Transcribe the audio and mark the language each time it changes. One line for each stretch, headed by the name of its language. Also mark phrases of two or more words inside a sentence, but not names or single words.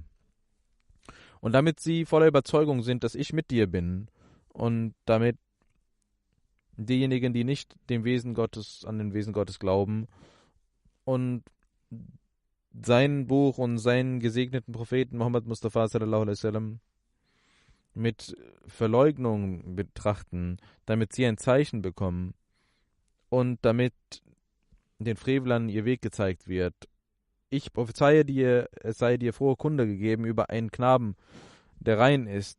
German: Und damit sie voller Überzeugung sind, dass ich mit dir bin und damit diejenigen, die nicht dem Wesen Gottes, an den Wesen Gottes glauben und sein Buch und seinen gesegneten Propheten Muhammad Mustafa
Arabic: صلى الله عليه وسلم
German: mit Verleugnung betrachten, damit sie ein Zeichen bekommen und damit den Frevlern ihr Weg gezeigt wird. Ich prophezeie dir, es sei dir frohe Kunde gegeben über einen Knaben, der rein ist.